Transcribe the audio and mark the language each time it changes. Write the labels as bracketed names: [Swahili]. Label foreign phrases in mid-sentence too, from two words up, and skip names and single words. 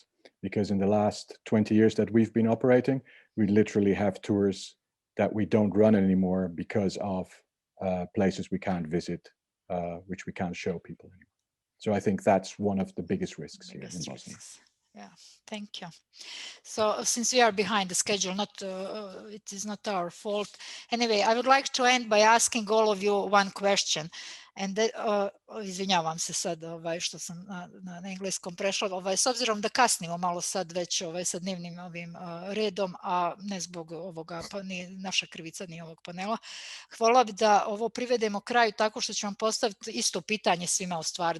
[English] Because in the last 20 years that we've been operating, we literally have tours that we don't run anymore because of places we can't visit, which we can't show people anymore. So I think that's one of the biggest risks here in Bosnia. Yeah, thank you. So since we are behind the schedule, it is not our fault. Anyway, I would like to end by asking all of you one question. [Bosnian] And izvinjavam se sad što sam na engleskom prešla, s obzirom da kasnimo malo sad već sa dnevnim ovim redom, a ne zbog ovoga, pa ni naša krivica ni ovog panela. Hvala bi da ovo privedemo kraju tako što ću vam postaviti isto pitanje svima u stvari.